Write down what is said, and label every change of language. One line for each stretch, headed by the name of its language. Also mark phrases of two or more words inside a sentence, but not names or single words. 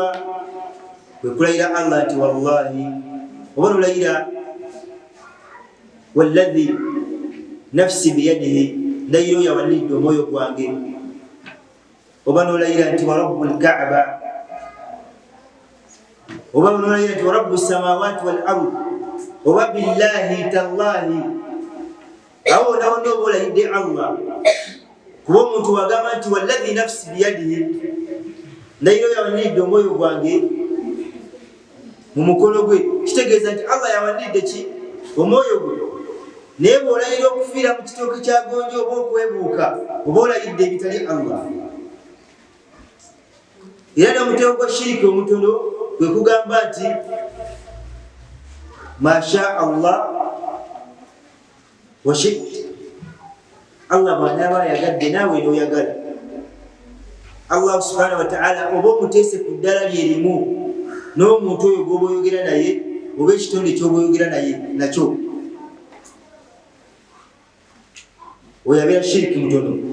Ganda: Kwe kulayira Allah nti wallahi, oba nolayira
Arabic: والذي نفسي بيده,
Ganda: ndayira oyo awalidde omwoyo gwange, oba nolayira nti
Arabic: ورب الكعبة,
Ganda: oba nolayira nti
Arabic: ورب السماوات والأرض,
Ganda: oba
Arabic: بالله تالله,
Ganda: awo nawonna oba olayidde Allah. Kuba omuntu wagamba nti
Arabic: والذي نفسي بيده,
Ganda: ndayira oyo awalidde omwoyo gwange mu mukono gwe, kitegeeza nti Allah yawalidde ki? Omwoyo gwe. Naye bw'olayira okufiira mu kitooke kya gonja oba okwebuuka, oba olayidde ebitali Allah. Era n'omutego gwa shiriki omutono kwe kugamba nti
Arabic: ما شاء الله وشئت,
Ganda: Allah bw'anaaba ayagadde naawe n'oyagala. Allah
Arabic: سبحانه وتعالى
Ganda: oba omuteese ku ddala lyerimu n'omuntu oyo gw'oba oyogera naye oba ekitonde ky'oba oyogera naye nakyo, oyabeera shiriki mutono.